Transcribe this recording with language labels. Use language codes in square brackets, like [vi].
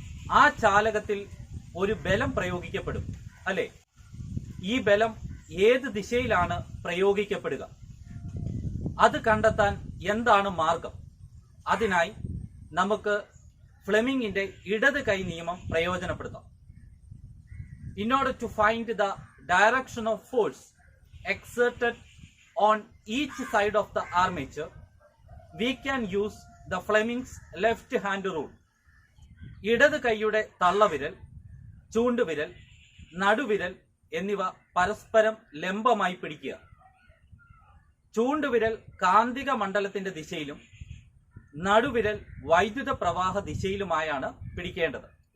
[ml] ആ ചാലകത്തിൽ ഒരു ബലം പ്രയോഗിക്കപ്പെടും, അല്ലെ? ഈ ബലം ഏത് ദിശയിലാണ് പ്രയോഗിക്കപ്പെടുക? അത് കണ്ടെത്താൻ എന്താണ് മാർഗം? അതിനായി നമുക്ക് ഫ്ലെമിംഗിന്റെ ഇടത് കൈ നിയമം പ്രയോജനപ്പെടുത്താം. [en] In order to find the direction of force exerted on each side of the armature, we can use the Fleming's left hand rule. [ml] ഇടത് കൈയുടെ തള്ളവിരൽ, ചൂണ്ടുവിരൽ, നടുവിരൽ എന്നിവ പരസ്പരം ലംബമായി പിടിക്കുക. ചൂണ്ടുവിരൽ കാന്തിക മണ്ഡലത്തിന്റെ ദിശയിലും നടുവിരൽ വൈദ്യുത പ്രവാഹ ദിശയിലുമായാണ് പിടിക്കേണ്ടത്.